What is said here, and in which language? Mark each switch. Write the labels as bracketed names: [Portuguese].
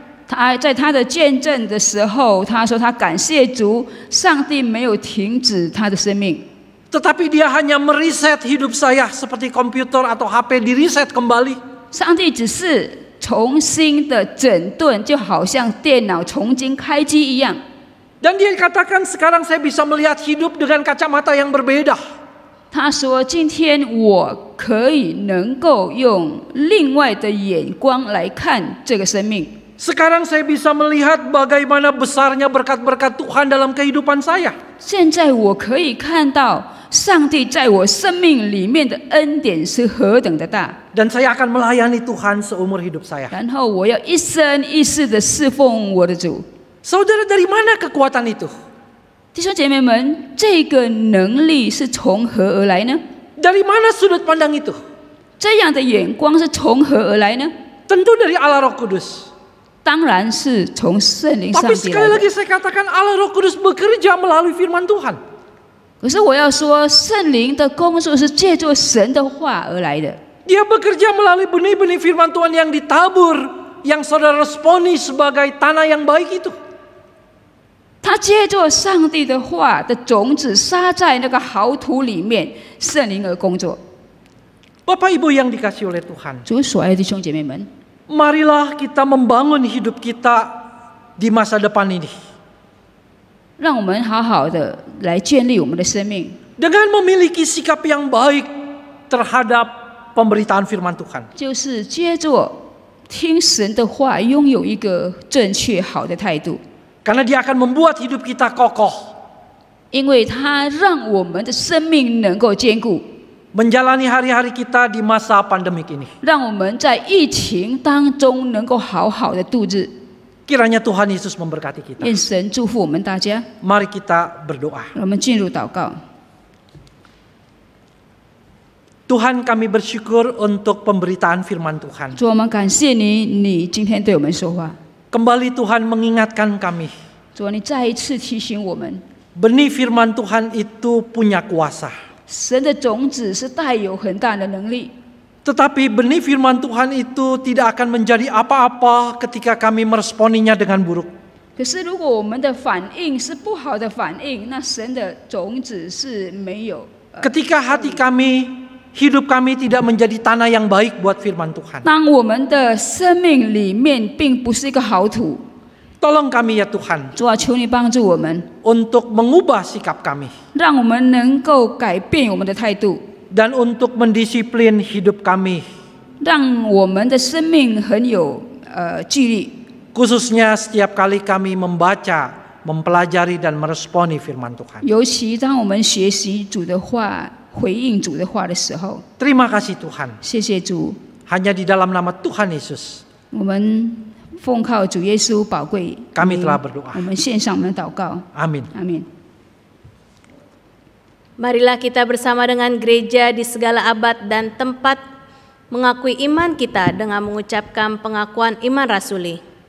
[Chinese] 他在他的见证的时候，他说他感谢主，上帝没有停止他的生命， [Indonesian] Tetapi dia hanya mereset hidup saya seperti komputer atau HP di reset kembali. [Chinese] 上帝只是重新的整顿，就好像电脑重新开机一样。 [Indonesian] Dan dia katakan sekarang saya bisa melihat hidup dengan kacamata yang berbeda. [Chinese] 他说：“今天我可以能够用另外的眼光来看这个生命。 [Indonesian] Sekarang saya bisa melihat bagaimana besarnya berkat-berkat Tuhan dalam kehidupan saya. [Chinese] 现在我可以看到上帝在我生命里面的恩典是何等的大， [Indonesian] Dan saya akan melayani Tuhan seumur hidup saya. [Chinese] 然后我要一生一世的侍奉我的主。” [Indonesian] Saudara, dari mana kekuatan itu? [Chinese] 弟兄姐妹们，这个能力是从何而来呢？ [Indonesian] Dari mana sudut pandang itu? [Chinese] 这样的眼光是从何而来呢？ [Indonesian] Tentu dari Allah Roh Kudus. [Chinese] 当然是从圣灵上 [Indonesian] Tapi [Chinese] 帝 [Indonesian] sekali [Chinese] 来的。 [Indonesian] lagi saya katakan Allah Roh Kudus bekerja melalui firman Tuhan. [Chinese] 可是我要说，圣灵的工作是借助神的话而来的。 [Indonesian] Dia bekerja melalui benih-benih firman Tuhan yang ditabur, yang saudara responi sebagai tanah yang baik itu. [Chinese] 他借助上帝的话的种子撒在那个好土里面，圣灵而工作。 [Indonesian] Bapak Ibu yang dikasihi oleh Tuhan, [Chinese] 主所爱的弟兄姐妹们， [Indonesian] marilah kita membangun hidup kita di masa depan ini [Chinese] 让我们好好的来建立我们的生命， [Indonesian] dengan memiliki sikap yang baik terhadap pemberitaan firman Tuhan. [Chinese] 就是接着听神的话，拥有一个正确好的态度。 [Indonesian] Karena dia akan membuat hidup kita kokoh, [Chinese] 因为它让我们的生命能够坚固， [Indonesian] menjalani hari-hari kita di masa pandemik ini. [Chinese] 让我们在疫情当中能够好好的度日。 [Indonesian] Kiranya Tuhan Yesus memberkati kita. [Chinese] 愿神祝福我们大家。 [Indonesian] Mari kita berdoa. [Chinese] 让我们进入祷告。 [Indonesian] Tuhan, kami bersyukur untuk pemberitaan firman Tuhan. [Chinese] 主，我们感谢你，你今天对我们说话。 [Indonesian] Kembali Tuhan mengingatkan kami, [Chinese] 主，你再一次提醒我们， [Indonesian] benih firman Tuhan itu punya kuasa. [Chinese] 神的种子是带有很大的能力， [Indonesian] Tetapi benih firman Tuhan itu tidak akan menjadi apa-apa ketika kami meresponinya dengan buruk. [Chinese] 可是如果我们的反应是不好的反应，那神的种子是没有。 [Indonesian] Ketika hati kami, hidup kami tidak menjadi tanah yang baik buat firman Tuhan. [Chinese] 当我们的生命里面并不是一个好土， [Indonesian] Tolong kami ya Tuhan, [Chinese] 主啊，求你帮助我们， [Indonesian] untuk mengubah sikap kami [Chinese] 让我们能够改变我们的态度， [Indonesian] dan untuk mendisiplin hidup kami, [Chinese] 让我们的生命很有纪律。 [Indonesian] khususnya setiap kali kami membaca, mempelajari dan meresponi firman Tuhan. [Chinese] 尤其当我们学习主的话、回应主的话的时候， [Indonesian] Terima kasih Tuhan, [Chinese] 谢谢主， [Indonesian] hanya di dalam nama Tuhan Yesus [Chinese] 我们奉靠主耶稣宝贵 [Indonesian] kami [Chinese] 名 [Indonesian] telah berdoa. [Chinese] 我们献上我们的祷告， [Indonesian] Amin. [Chinese] 阿门。 [Indonesian] Marilah kita bersama dengan gereja di segala abad dan tempat mengakui iman kita dengan mengucapkan pengakuan iman rasuli.